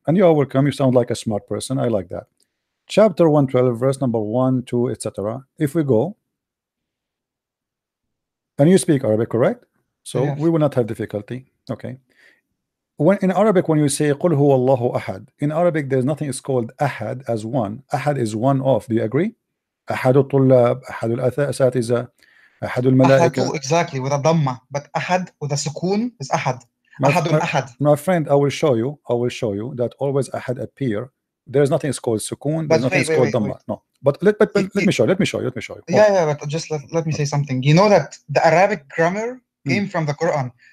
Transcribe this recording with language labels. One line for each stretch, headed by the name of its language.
English: And you are welcome. You sound like a smart person. I like that. Chapter 112, verse number 1, 2, etc. If we go, and you speak Arabic, correct? So we will not have difficulty. Okay. when in Arabic, when you say
Arabic: قل هو الله أحد,
English: in Arabic there's nothing is called أحد as one. أحد is one of. Do you agree?
Arabic: أحد الطلاب, أحد الأساتذة, أحد الملائكة.
English: Ahadu, exactly, with a dhamma, but ahad with a sukoon is ahad. My,
Arabic: Ahadun ahad.
English: my friend, I will show you that always أحد appear. There's nothing is called sukoon. There's nothing is called dhamma. No, but let me show you. Let me show you. Yeah, but just let me say something. You know that the Arabic grammar came from the Quran.